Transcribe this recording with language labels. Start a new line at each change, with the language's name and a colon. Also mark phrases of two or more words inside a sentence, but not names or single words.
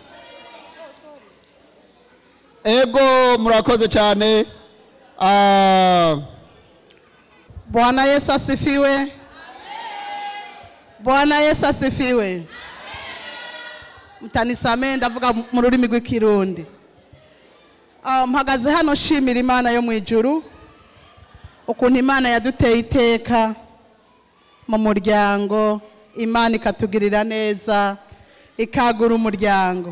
Rundi: Ego murakoze cyane.
Swahili: Bwana Yesu asifiwe. Bwana Yesu asifiwe.
Rundi: Mtanisamee ndavuga mu rurimi rw'ikirundi. Mpagaze hano shimira Imana yo mu ijuru. Ukuntu Imana yaduteye iteka mu muryango, Imana ikatugirira neza, ikagura umuryango.